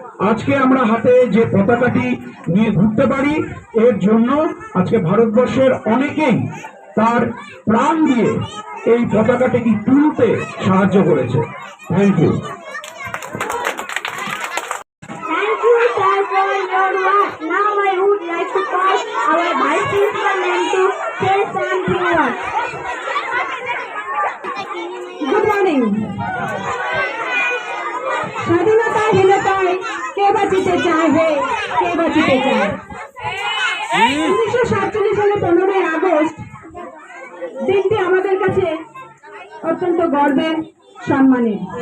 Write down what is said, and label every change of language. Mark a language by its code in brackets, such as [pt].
[bn] আজকে আমরা হাতে যে পতাকাটি নিয়ে ঘুরতে পারি, এর জন্য আজকে ভারতবর্ষের অনেকেই তার প্রাণ দিয়ে এই পতাকাটিকে তুলতে সাহায্য করেছে। [en] Thank you. Now I would like to call our Vice Principal Ma'am to say something words. Good morning. [bn] স্বাধীনতাহীনতায় কে বাঁচিতে চায় হে, কে বাঁচিতে চায়? 1947 সালে 15ই আগস্ট দিনটি আমাদের কাছে অত্যন্ত গর্বের, সম্মানের।